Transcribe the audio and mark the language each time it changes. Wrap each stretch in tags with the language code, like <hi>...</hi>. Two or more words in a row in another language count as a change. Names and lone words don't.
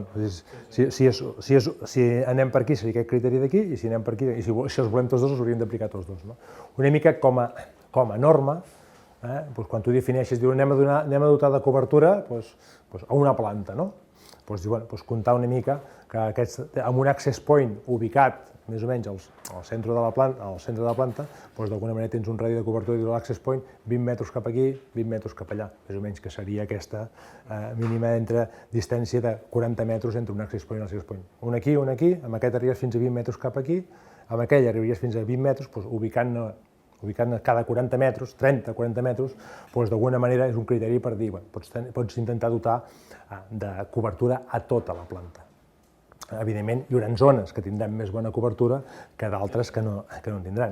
<ca>Si anem per aquí seria aquest criteri d'aquí, i si anem per aquí, i si els volem tots dos, els hauríem d'aplicar tots dos. Una mica com a norma, quan tu defineixes, dius, anem a dotar de cobertura a una planta, no? Comptar una mica que amb un</ca> <en>access point</en> <ca>ubicat més o menys al centre de la planta, d'alguna manera tens un radi de cobertura de l'</ca> <en>access point</en> <ca>20 metres cap aquí, 20 metres cap allà, més o menys, que seria aquesta mínima distància de 40 metres entre un</ca> <en>access point</en> <ca>i un</ca> <en>access point.</en> <ca>Un aquí, amb aquest arribes fins a 20 metres cap aquí, amb aquell arribaries fins a 20 metres, ubicant cada 40 metres, 30-40 metres, d'alguna manera és un criteri per dir, pots intentar dotar de cobertura a tota la planta. Evidentment, hi haurà zones que tindran més bona cobertura que d'altres que no en tindran.</ca>